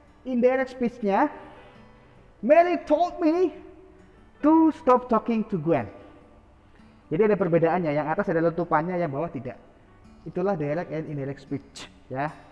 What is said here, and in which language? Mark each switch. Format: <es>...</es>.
<en>Indirect speech-nya, Mary told me to stop talking to Gwen.</en> <id>Jadi ada perbedaannya, yang atas ada letupannya, yang bawah tidak. Itulah direct and indirect speech, ya.</id>